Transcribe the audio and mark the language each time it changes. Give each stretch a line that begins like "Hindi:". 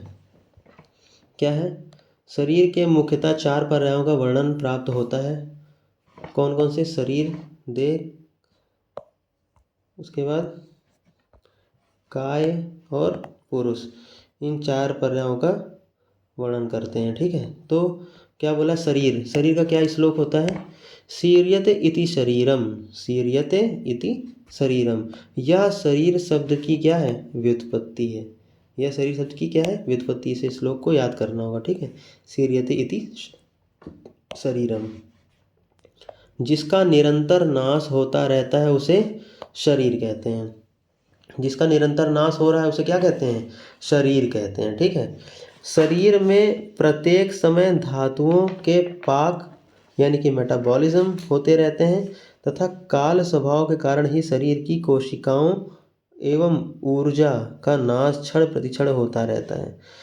Hindi: ठीक है, क्या है? शरीर के मुख्यतः 4 पर्यायों का वर्णन प्राप्त होता है। कौन कौन से? शरीर, देह, उसके बाद काय और पुरुष, इन 4 पर्यायों का वर्णन करते हैं। ठीक है, तो क्या बोला? शरीर, शरीर का क्या श्लोक होता है?
Sanskrit: शीर्यते इति शरीरम, शीर्यते इति शरीरम।
Hindi: यह शरीर शब्द की क्या है? व्युत्पत्ति है। यह शरीर शब्द की क्या है? व्युत्पत्ति। से श्लोक को याद करना होगा।
Sanskrit: ठीक है, शीर्यते इति शरीरम।
Hindi: जिसका निरंतर नाश होता रहता है उसे शरीर कहते हैं। जिसका निरंतर नाश हो रहा है उसे क्या कहते हैं? शरीर कहते हैं। ठीक है, शरीर में प्रत्येक समय धातुओं के पाक यानी कि मेटाबॉलिज्म होते रहते हैं तथा काल स्वभाव के कारण ही शरीर की कोशिकाओं एवं ऊर्जा का नाश क्षण प्रतिक्षण होता रहता है।